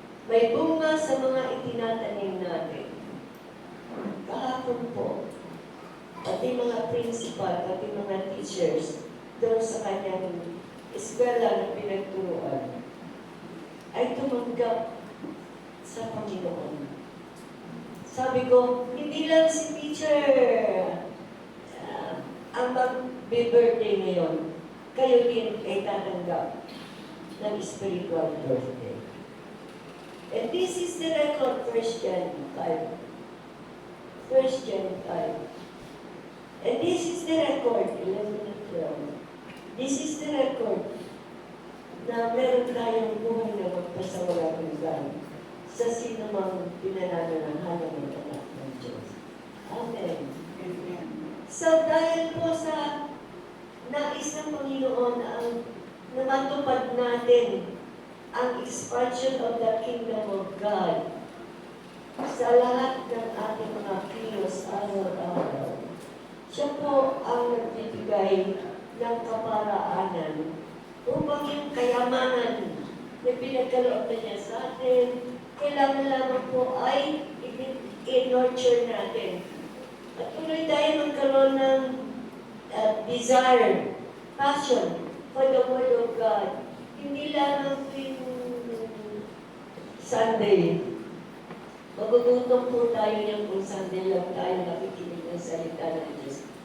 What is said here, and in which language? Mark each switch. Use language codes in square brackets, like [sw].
[tl] May bunga sa mga itinatanim natin. Kahapon po, pati mga principal, pati mga teachers, doon sa kanyang eskwela na pinagturuan, ay tumanggap sa Panginoon. Sabi ko, hindi lang si teacher ang mag-birthday ngayon, kayo din ay tatanggap ng spiritual birthday. [en] And this is the record, 1 John 5. 1 John 5. And this is the record, 11 and 12. This is the record [tl] na meron tayong buhay na magpasawalang hanggan sa sinumang pinanananahanan ng anak ng Diyos. Amen. So dahil po sa nais ng Panginoon ang namatupad natin ang [en] expansion of the kingdom of God [tl] sa lahat ng ating mga kilos araw-araw. Siya po ang nagbibigay ng kaparaanan upang yung kayamanan na pinagkaloob na niya sa atin, kailangan lamang po ay i-nurture natin. At tuloy tayo magkaroon ng desire [en] passion for the Word of God. [tl] Hindi lamang tuwing Sunday. Magugutom po tayo niyan kung Sunday lang tayo nakikinig ng salita ng Diyos.